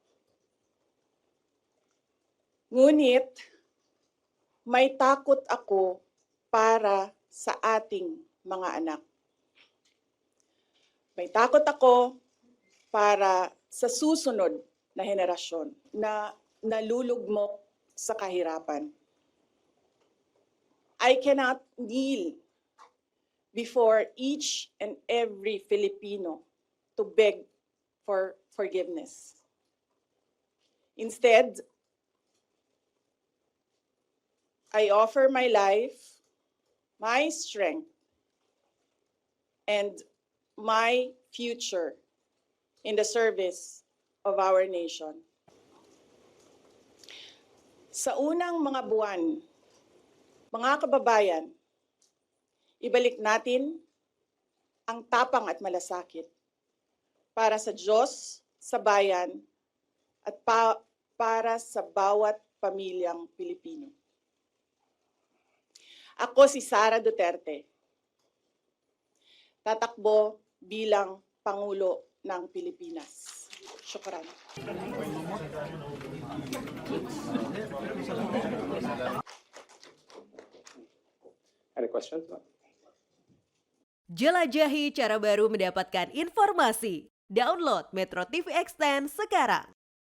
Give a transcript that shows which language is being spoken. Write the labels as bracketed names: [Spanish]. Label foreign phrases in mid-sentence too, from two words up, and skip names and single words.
[Filipino] Ngunit may takot ako para sa ating mga anak. May takot ako para sa susunod na henerasyon na nalulugmok sa kahirapan. [English] I cannot kneel before each and every Filipino to beg for forgiveness. Instead, I offer my life, my strength, and my future in the service of our nation. [Filipino] Sa unang mga buwan, mga kababayan, ibalik natin ang tapang at malasakit para sa Diyos, sa bayan, at para sa bawat pamilyang Pilipino. Ako si Sara Duterte, tatakbo bilang Pangulo ng Pilipinas. [Arabic] Syukran. [Indonesian] Ada questions? Jelajahi cara baru mendapatkan informasi. Download Metro TV Extend sekarang.